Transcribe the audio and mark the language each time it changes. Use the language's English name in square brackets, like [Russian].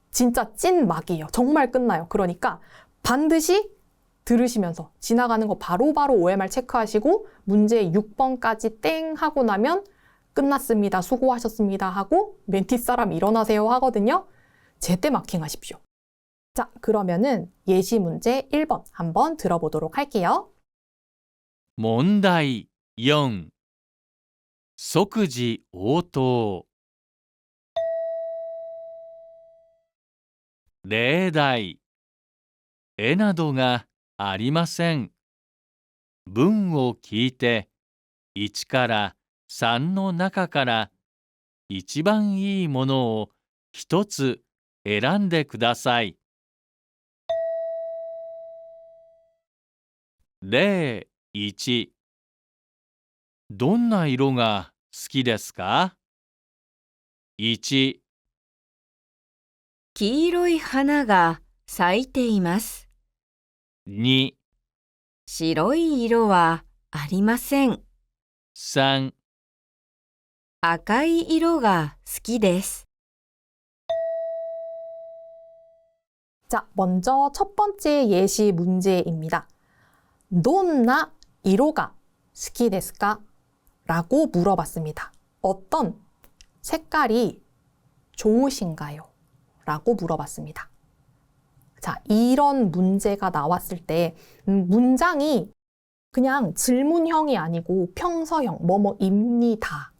[Korean] 진짜 찐 막이에요. 정말 끝나요. 그러니까 반드시 들으시면서 지나가는 거 바로바로 OMR 체크하시고 문제 6번까지 땡 하고 나면 끝났습니다. 수고하셨습니다. 하고 멘티 사람 일어나세요 하거든요. 제때 마킹하십시오. 자, 그러면은 예시 문제 1번 한번 들어보도록 할게요. [Japanese] 問題4即時応答例題絵などがありません。文を聞いて1から3の中から一番いいものを一つ選んでください。例1どんな色が好きですか ?1、黄色い花が咲いています。 2、白い色はありません。 3、赤い色が好きです。 [Korean] 자, 먼저 첫 번째 예시 문제입니다. [Japanese] どんな色が好きですか? [Korean] 라고 물어봤습니다. 어떤 색깔이 좋으신가요? 라고 물어봤습니다. 자, 이런 문제가 나왔을 때 문장이 그냥 질문형이 아니고 평서형, 뭐뭐입니다.